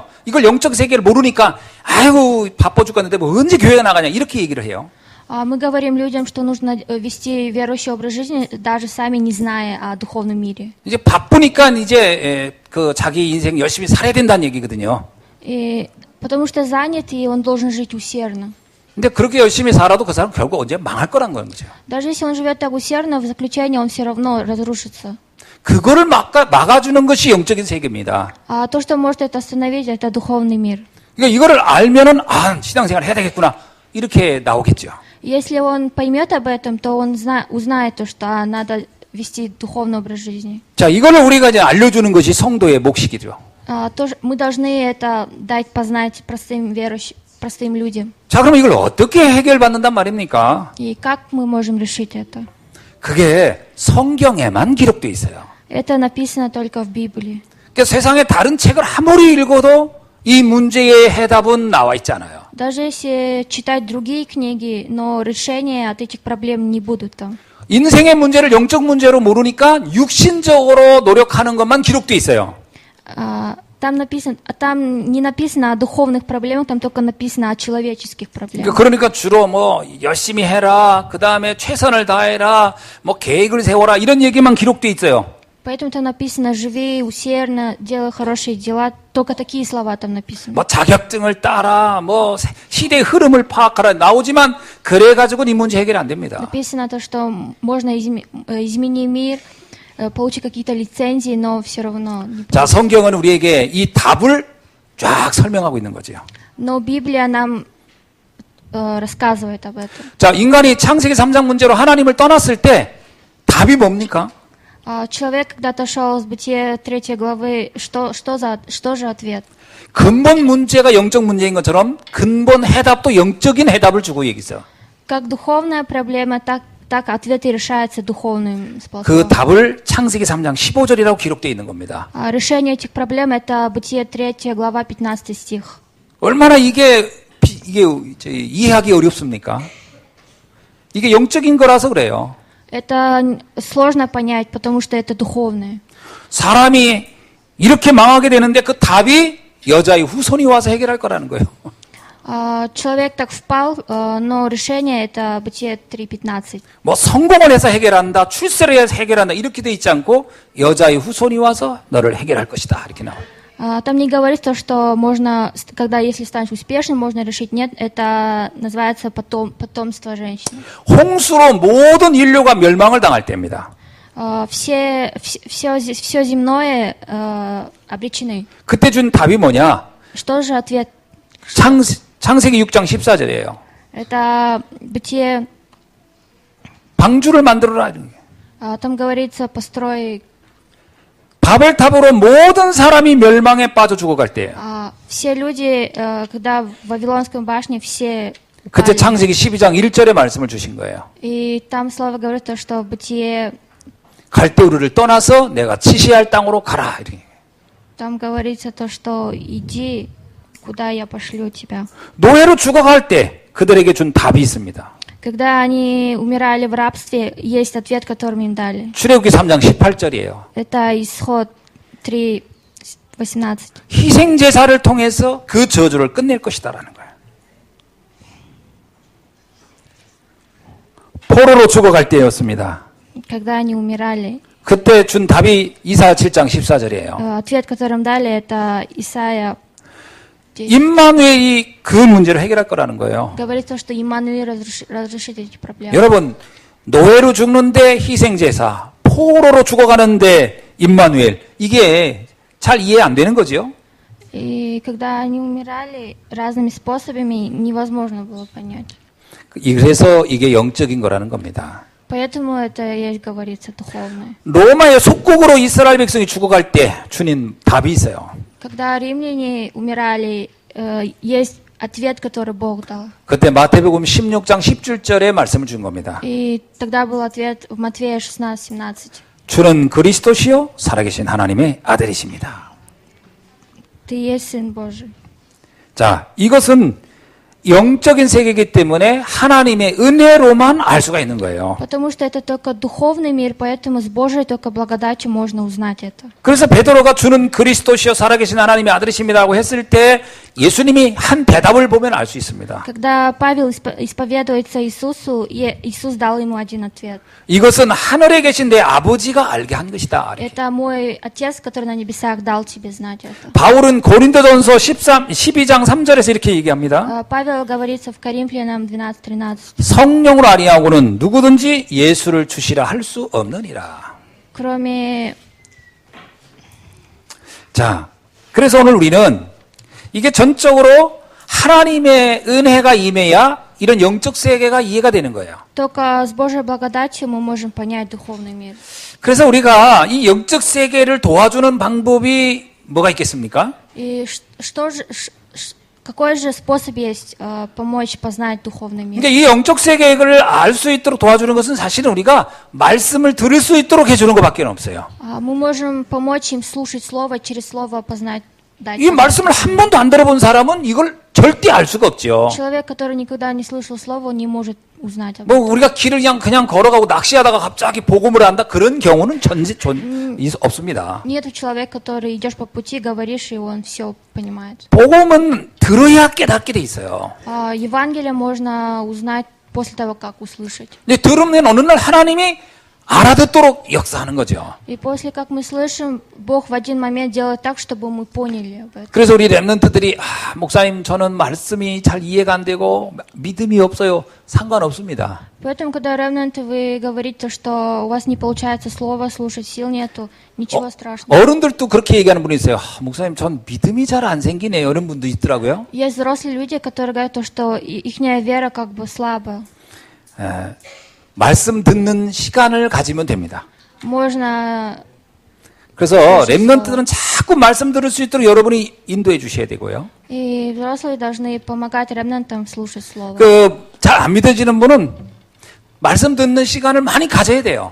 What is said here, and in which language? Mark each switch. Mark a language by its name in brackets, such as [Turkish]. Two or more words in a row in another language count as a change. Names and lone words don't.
[Korean] 이걸 영적 세계를 모르니까 아이고 바빠 죽겠는데 뭐 언제 교회에 나가냐 이렇게 얘기를 해요. [Russian] Мы говорим людям, что нужно вести верующий образ жизни, даже сами не зная о духовном мире. [Korean] 이제 바쁘니까 이제 그 자기 인생 열심히 살아야 된다는 얘기거든요. [Russian] И потому что занят, и он должен жить усердно. [Korean] 근데 그렇게 열심히 살아도 그 사람 결국 언제 망할 거란 거죠. [Russian] Даже если он живет так усердно, в заключении он все равно разрушится. [Korean] 그거를 막아주는 것이 영적인 세계입니다. [Russian] А то, что может это остановить, это духовный мир. [Korean] 그러니까 이거를 알면은 신앙생활 해야 되겠구나 이렇게 나오겠죠. [Russian] Если он поймет об этом, то он узнает то, что надо вести духовный образ жизни. [Korean] 자, 이거를 우리가 이제 알려주는 것이 성도의 몫이기죠. [Russian] Мы должны это дать познать простым верующим, простым людям. [Korean] 자, 그럼 이걸 어떻게 해결받는단 말입니까? [Russian] И как мы можем решить это? [Korean] 그게 성경에만 기록되어 있어요. [Russian] Это написано только в Библии. [Korean] 그러니까 세상의 다른 책을 아무리 읽어도 이 문제의 해답은 나와 있잖아요. [Russian] Даже если читать другие книги, но решения от этих проблем не будут там. [Korean] 인생의 문제를 영적 문제로 모르니까 육신적으로 노력하는 것만 기록되어 있어요. [Russian] Там не написано о духовных проблемах, там только написано о человеческих проблемах. [Korean] 그러니까 주로 뭐 열심히 해라, 그 다음에 최선을 다해라, 뭐 계획을 세워라 이런 얘기만 기록되어 있어요. [Russian] Поэтому там написано «живи усердно, делай хорошие дела». Только такие слова там написаны. [Korean] 뭐 자격증을 따라, 뭐 시대의 흐름을 파악하라 나오지만 그래가지고는 이 문제 해결이 안 됩니다. [Russian] Написано то, что можно изменить мир, получить какие-то лицензии, но все равно. [Korean] 자, 성경은 우리에게 이 답을 쫙 설명하고 있는 거죠. [Russian] Но Библия нам рассказывает об этом. [Korean] 자, 인간이 창세기 3장 문제로 하나님을 떠났을 때 답이 뭡니까? [Russian] Человек, когда отошел с Бытия 3 главы, что же ответ? [Korean] 근본 문제가 영적 문제인 것처럼 근본 해답도 영적인 해답을 주고 얘기했어요. [Russian] Как духовная проблема, так ответы решаются духовным способом. [Korean] 그 답을 창세기 3장 15절이라고 기록되어 있는 겁니다. [Russian] Решение этих проблем это Бытие 3 глава 15 стих. [Korean] 얼마나 이게 이해하기 어렵습니까? 이게 영적인 거라서 그래요. [Russian] Это сложно понять, потому что это духовное. [Korean] 사람이 이렇게 망하게 되는데 그 답이 여자의 후손이 와서 해결할 거라는 거예요. [Russian] Человек так впал, но решение это Бытие 3:15. [Korean] 뭐 성공을 해서 해결한다, 출세를 해서 해결한다 이렇게 돼 있지 않고 여자의 후손이 와서 너를 해결할 것이다 이렇게 나와요. [Russian] Там не говорится, что можно, когда если станешь успешным, можно решить. Нет, это называется потомство женщины. [Korean] 홍수로 모든 인류가 멸망을 당할 때입니다. [Russian] Все земное обречены. [Korean] 그때 준 답이 뭐냐? [Russian] Что же ответ? [Korean] 창세기 6장 14절이에요. [Russian] Это Бытие, [Korean] 방주를 만들어라. [Russian] там говорится, построй. [Korean] 바벨탑으로 모든 사람이 멸망에 빠져 죽어갈 때예요. [Russian] Все люди, когда в Вавилонской башне все [Korean] 그때 [Russian] упали. [Korean] 창세기 12장 1절에 말씀을 주신 거예요. [Russian] И там слово говорит то, что в Бытие [Korean] 갈대우르를 떠나서 내가 지시할 땅으로 가라. 이렇게. [Russian] там говорится то, что иди, куда я пошлю тебя. [Korean] 노예로 죽어갈 때 그들에게 준 답이 있습니다. [Russian] Когда они умирали в рабстве, есть ответ, который им дали. [Korean] 출애굽기 3장 18절이에요. [Russian] Это исход 3:18. [Korean] 희생 제사를 통해서 그 저주를 끝낼 것이다라는 거예요. 포로로 죽어갈 때였습니다. [Russian] Когда они умирали, [Korean] 그때 준 답이 이사야 7장 14절이에요. [Russian] ответ, который им дали, это Исаия. [Korean] 임마누엘이 그 문제를 해결할 거라는 거예요. [Russian] Говорится, что Иммануил разрешит эти проблемы. [Korean] 여러분, 노예로 죽는데 희생제사, 포로로 죽어가는데 임마누엘, 이게 잘 이해 안 되는 거죠? [Russian] И когда они умирали разными способами, невозможно было понять. [Korean] 그래서 이게 영적인 거라는 겁니다. [Russian] Поэтому это есть, говорится, духовное. [Korean] 로마의 속국으로 이스라엘 백성이 죽어갈 때 주님 답이 있어요. [Russian] Когда римляне умирали, есть ответ, который Бог дал. [Korean] 그때 마태복음 16장 17절에 말씀을 준 겁니다. [Russian] И тогда был ответ в Матфея 16:17. [Korean] 주는 그리스도시요 살아계신 하나님의 아들이십니다. [Russian] Ты есть Сын Божий. [Korean] 자, 이것은 영적인 세계이기 때문에 하나님의 은혜로만 알 수가 있는 거예요. [Russian] Потому что это только духовный мир, поэтому с Божией только благодатью можно узнать это. [Korean] 그래서 베드로가 주는 그리스도시요 살아계신 하나님의 아들이십니다라고 했을 때 예수님이 한 대답을 보면 알 수 있습니다. [Russian] Когда Павел исповедуется Иисусу, Иисус дал ему один ответ. [Korean] 이것은 하늘에 계신 내 아버지가 알게 한 것이다. [Russian] Это мой Отец, который на небесах, дал тебе знать это. [Korean] 바울은 고린도전서 12장 3절에서 이렇게 얘기합니다. [Russian] Павел говорится в Коринфянам 12:13. [Korean] 성령으로 아니하고는 누구든지 예수를 주시라 할 수 없느니라. [Russian] Кроме [Korean] 자, 그래서 오늘 우리는 이게 전적으로 하나님의 은혜가 임해야 이런 영적 세계가 이해가 되는 거예요. [Russian] только с Божьей благодатью мы можем понять духовный мир. [Korean] 그래서 우리가 이 영적 세계를 도와주는 방법이 뭐가 있겠습니까? [Russian] И какой же способ есть помочь познать духовный мир? [Korean] 그러니까 이 영적 세계를 알 수 있도록 도와주는 것은 사실은 우리가 말씀을 들을 수 있도록 해주는 것밖에 없어요. [Russian] Мы можем помочь им слушать слово, через слово познать. [Korean] 이 말씀을 한 번도 안 들어본 사람은 이걸 절대 알 수가 없죠. [Russian] Человек, который никогда не слышал слово, он не может узнать об 뭐 этом. [Korean] 우리가 길을 그냥 걸어가고 낚시하다가 갑자기 복음을 한다 그런 경우는 없습니다. [Russian] Нет человека, который идешь по пути, говоришь, и он все понимает. [Korean] 복음은 들어야 깨닫게 돼 있어요. [Russian] Евангелие можно узнать после того, как услышать. [Korean] 근데 들으면 어느 날 하나님이 알아듣도록 역사하는 거죠. [Russian] И после как мы слышим, Бог в один момент делает так, чтобы мы поняли об этом. [Korean] 그래서 우리 렘넌트들이 목사님 저는 말씀이 잘 이해가 안 되고 믿음이 없어요. 상관없습니다. [Russian] Поэтому, когда ремнанты, вы говорите, что у вас не получается слово слушать, сил нету, ничего страшного. [Korean] 어른들도 그렇게 얘기하는 분이 있어요. 목사님 전 믿음이 잘 안 생기네요. 이런 분도 있더라고요. [Russian] Есть взрослые люди, которые говорят, что ихняя вера как бы слабая. [Korean] 말씀 듣는 시간을 가지면 됩니다. [Russian] Можно. [Korean] 그래서 렘넌트들은 자꾸 말씀 들을 수 있도록 여러분이 인도해 주셔야 되고요. [Russian] И взрослые должны помогать ремнантам слушать слово. [Korean] 잘 안 믿어지는 분은 말씀 듣는 시간을 많이 가져야 돼요.